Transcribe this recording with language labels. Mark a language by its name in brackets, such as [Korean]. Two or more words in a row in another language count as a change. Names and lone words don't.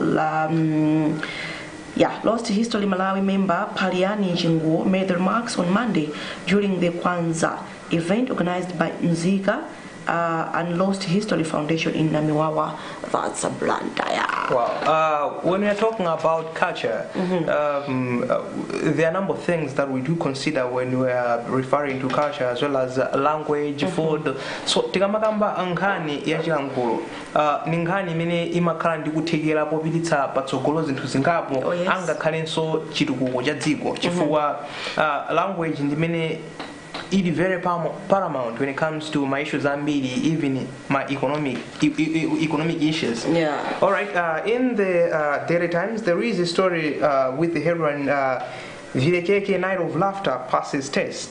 [English] Lost History Malawi member Paliani Jingu made the remarks on Monday during the Kwanzaa event organized by Nzika and Lost History Foundation in Namiwawa. That's a Luntha. Wow. When we are talking about culture, there are a number of things that we do consider when we are referring to culture, as well as language, food. [Nyanja] So tikamakamba nkhani ya chilankhulo ni nkhani imene imakhala ndi kuthekera popititsa patsogolo zinthu zingapo angakhalenso chitukuko cha dziko chifukwa language ndi imene [English] it is very paramount when it comes to my issues [Nyanja] ambiri, [English] even my economic issues. Yeah. All right. In the Daily Times, there is a story with the headline Vilekeke Night of Laughter passes test.